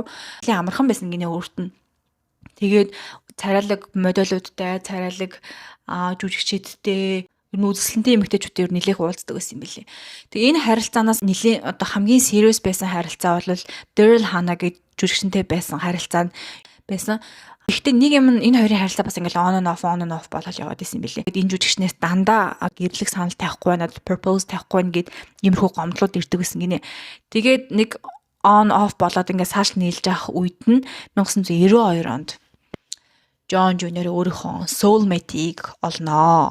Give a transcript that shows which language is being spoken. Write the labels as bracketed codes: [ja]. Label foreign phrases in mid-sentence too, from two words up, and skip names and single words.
[mn] Нэлийн амархан байсан гинэ өөрт нь. Тэгээд царайлаг модулуудтай, царайлаг жүжигчдтэй үзэсгэлэнтэй эмэгтэйчүүдээр нэлээх уулздаг байсан юм билээ. Тэгээ энэ харилцаанаас нэлийн хамгийн serious байсан харилцаа бол Daryl Hannah гэж жүжигчтэй байсан харилцаа байсан. Гэхдээ нэг юм энэ хоёрын харилцаа бас ингээл [en] on and off [mn] болоод яваад исэн билээ. Энэ жүжигчнээс дандаа гэрлэх санал тавихгүй байна, propose тавихгүй байна гэд иймэрхүү гомдлууд ирдэг байсан гинэ. Тэгээд нэг [en] on off [mn] болоод ингээд цааш нийлж явах үед нь 1992 онд Джон Жуниор өөрийнхөө soulmate-ийг олноо.